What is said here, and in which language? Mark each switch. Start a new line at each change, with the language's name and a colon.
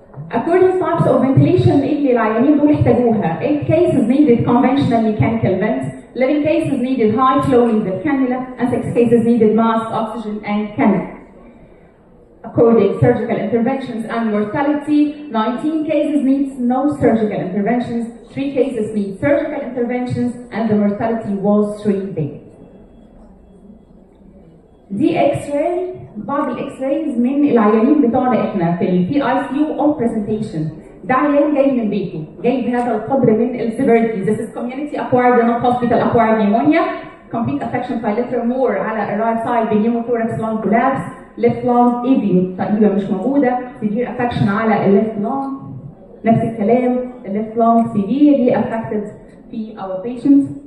English: According to types of ventilation
Arabic: اللي العيانين دول احتاجوها,
English: 8 cases needed conventional mechanical vents, 11 cases needed high flow nasal cannula, and 6 cases needed mask, oxygen, and cannula. according surgical interventions and mortality. 19 cases needs no surgical interventions, 3 cases need surgical interventions, and the mortality was 3 days.
Arabic: دي اكس-راي، بعض الاكس-رايز من العيانين بتوعنا احنا في البي اي سي يو
English: On presentation.
Arabic: ده عيان جاي من بيته، جاي بهذا القدر من السيفيريتي.
English: This is community acquired not hospital acquired pneumonia, complete affection bilateral more على الرايت side بنيوموثوركس lung collapse, left lung
Arabic: ايفي تقريبا مش موجوده،
English: severe affection على الليفت lung,
Arabic: نفس الكلام
English: الليفت lung severely affected في our patients.